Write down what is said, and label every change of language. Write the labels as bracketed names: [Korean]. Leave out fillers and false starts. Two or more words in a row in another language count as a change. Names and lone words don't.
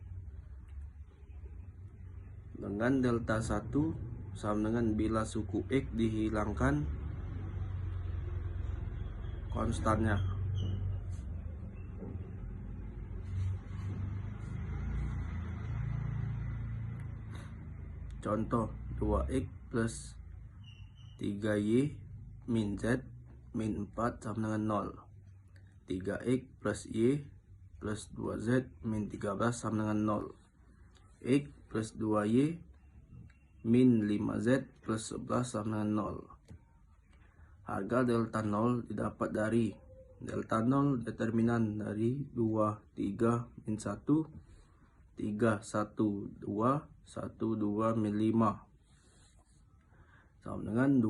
[Indonesian] Dengan delta 1 sama dengan bila suku X dihilangkan konstannya. Contoh, 2X plus 3Y min Z min 4 sama dengan 0. 3X plus Y plus 2Z min 13 sama dengan 0. X plus 2Y min 5Z plus 11 sama dengan 0. Harga delta 0 didapat dari delta 0 determinan dari 2, 3, min 1, 3, 1, 2, 1, 2, min 5 sama dengan